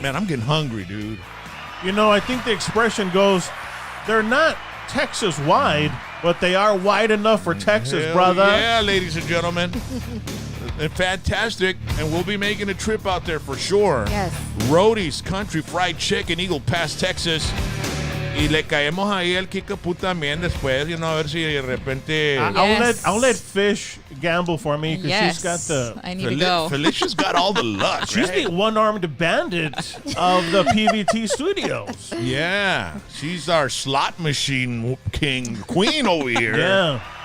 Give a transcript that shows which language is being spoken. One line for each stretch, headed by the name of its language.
English: Man, I'm getting hungry, dude. You know, I think the expression goes, they're not Texas-wide, but they are wide enough for Texas, Hell brother. Yeah, ladies and gentlemen. They're fantastic, and we'll be making a trip out there for sure. Yes. Roadie's Country Fried Chicken, Eagle Pass, Texas.
Spanish: Y le caemos ahí al Kickapoo también después, a ver si de repente...
English: I'll let Fish gamble for me because she's got the... I need to go. Felicia's got all the luck, She's right? the one-armed bandit of the PVT studios. Yeah, she's our slot machine queen over here. Yeah.